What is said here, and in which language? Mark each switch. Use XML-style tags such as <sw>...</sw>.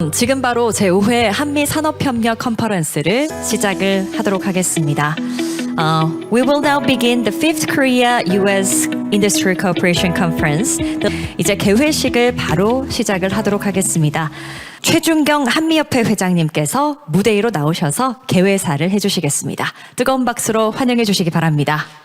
<ko>여러분, 지금 바로 제5회 한미산업협력 컨퍼런스를 시작을 하도록 하겠습니다.</ko> <en>We will now begin the 5th Korea-US Industry Cooperation Conference.</en> <ko>이제 개회식을 바로 시작을 하도록 하겠습니다. 최준경 한미협회 회장님께서 무대 위로 나오셔서 개회사를 해주시겠습니다. 뜨거운 박수로 환영해 주시기 바랍니다.</ko>